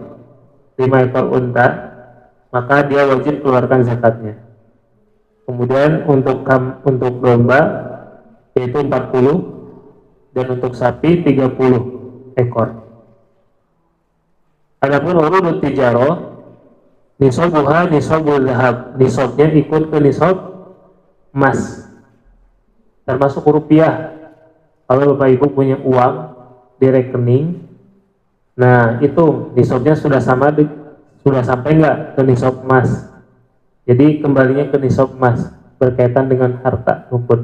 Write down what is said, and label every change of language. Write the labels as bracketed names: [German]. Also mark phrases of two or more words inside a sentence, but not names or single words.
[Indonesian] 5 ekor unta, maka dia wajib keluarkan zakatnya. Kemudian untuk domba yaitu 40 dan untuk sapi 30 ekor. [Arabic] Adapun عروض التجارة نصابها نصاب الذهب, [Indonesian] nisabnya ikut ke nisab emas, termasuk rupiah. Kalau Bapak Ibu punya uang di rekening, nah itu nisabnya sudah sampai nggak ke nisab emas. Jadi kembalinya ke nisab emas berkaitan dengan harta rumput.